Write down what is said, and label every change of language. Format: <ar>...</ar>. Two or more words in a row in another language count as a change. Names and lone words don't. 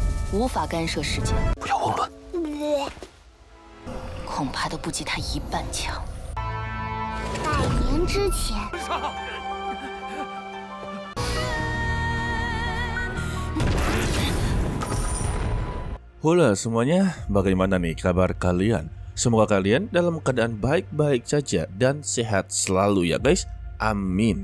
<zh>无法干涉世界，不要妄论。恐怕都不及他一半强。 100年之前，</zh> <id>Halo semuanya, bagaimana nih kabar kalian? Semoga kalian dalam keadaan baik-baik saja dan sehat selalu ya guys, amin.</id>